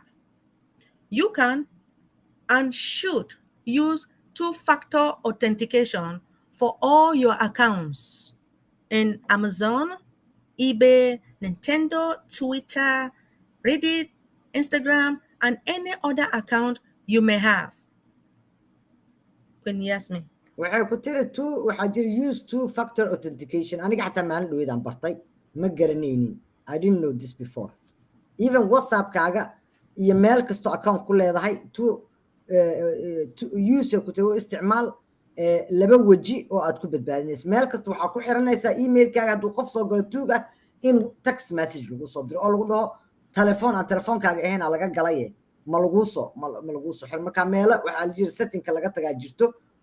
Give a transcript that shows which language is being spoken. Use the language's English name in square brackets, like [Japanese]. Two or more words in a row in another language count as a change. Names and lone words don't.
[English] You can and should use two-factor authentication for all your accounts in Amazon, eBay, Nintendo, Twitter, Reddit, Instagram, and any other account you may have. Queen Yasmin. [Somali] waxay ku tiri waxaa jira [English] use two-factor authentication [Somali] aniga xataa maalin dhaweydaan bartay ma garanaynin [English] I didn't know this before even [Somali] WhatsApp-kaaga iyo meel kastoo account ku leedahay use ku tiri isticmaal laba waji oo aad ku badbaadinayso meel kasta waxaa ku xiranaysaa emailkaaga hadduu qof soo galo tuug ah in text message lagu soo diro oo lagu dhaho telefoon aan telefoonkaaga ahayn laga galaye ma lagu soo xir marka meelo waxaa jira settingka laga tagaa jirto